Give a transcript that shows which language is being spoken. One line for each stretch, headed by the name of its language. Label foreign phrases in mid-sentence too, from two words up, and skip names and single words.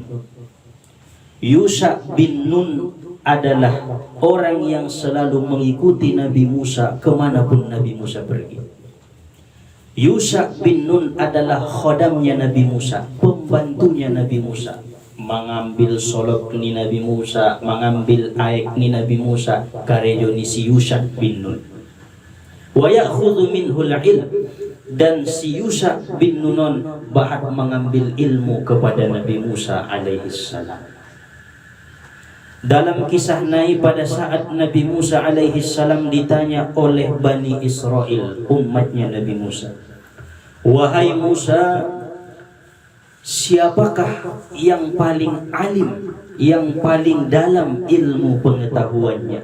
Indonesian: Yusha bin Nun adalah orang yang selalu mengikuti Nabi Musa kemanapun Nabi Musa pergi. Yusha bin Nun adalah khodamnya Nabi Musa, pembantunya Nabi Musa, mengambil solok ni Nabi Musa, mengambil air ni Nabi Musa, karejo ni si Yusha bin Nun.
Arabic: ويأخذ منه العلم,
Indonesian: dan si Yusha bin Nun bahat mengambil ilmu kepada Nabi Musa
Arabic: عليه السلام.
Indonesian: Dalam kisah Nabi, pada saat Nabi Musa
Arabic: عليه السلام
Indonesian: ditanya oleh Bani Israel, umatnya Nabi Musa, wahai Musa, siapakah yang paling alim, yang paling dalam ilmu pengetahuannya?